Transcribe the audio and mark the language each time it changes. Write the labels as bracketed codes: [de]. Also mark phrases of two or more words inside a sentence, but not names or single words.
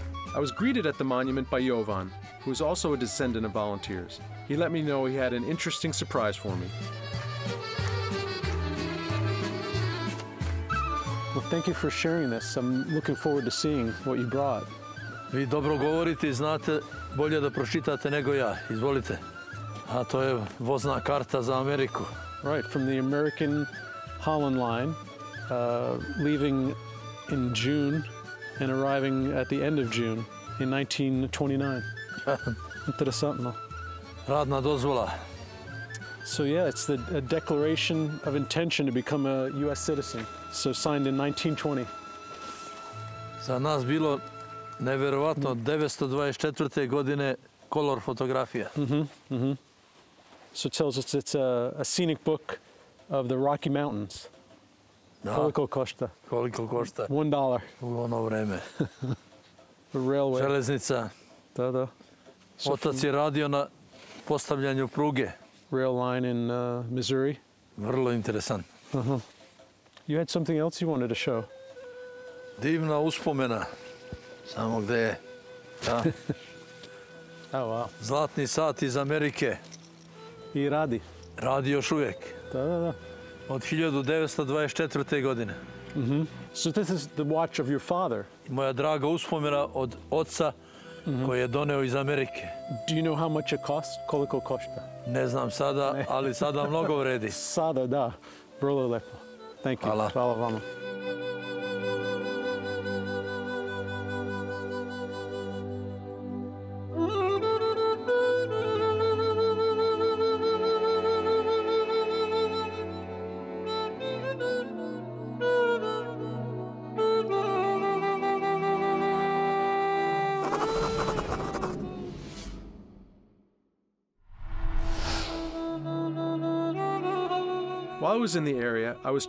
[en] I was greeted at the monument by Jovan, who is also a descendant of volunteers. He let me know he had an interesting surprise for me. Well, thank you for sharing this. I'm looking forward to seeing what you brought. [sr] Vi dobro govorite i znate bolje da pročitate nego ja. Izvolite. A to je vozna karta za Ameriku. [en] Right, from the American Holland line, leaving in June and arriving at the end of June in 1929. [sr] Interesantno. Radna dozvola. [en] So yeah, it's a declaration of intention to become a U.S. citizen. So signed in 1920. [sr] Za nas bilo neverovatno 924. godine kolor fotografija. [en] So it tells us it's a scenic book of the Rocky Mountains. [sr] Da. Koliko košta? Koliko košta $1. u ono vreme. [en] The railway. [sr] Železnica. Da, da. So Otac je radio na postavljanju pruge. [en] rail line in Missouri. [sr] Vrlo interesant. [en] You had something else you wanted to show. [sr] Divna uspomena. Samo gde je. Da. [en] Oh, wow. [sr] Zlatni sat iz Amerike. I radi. Radi još uvijek. Da, da, da. Od 1924. godine. [en] So this is the watch of your father. [sr] Moja draga uspomena od oca koji je doneo iz Amerike. [en] Do you know how much it costs? [sr] Koliko košta? Ne znam sada, ali sada mnogo vredi. Sada, da. Vrlo lepo. [en] Thank you. [sr] Hvala. Hvala vama. [en] While I was in the area, I was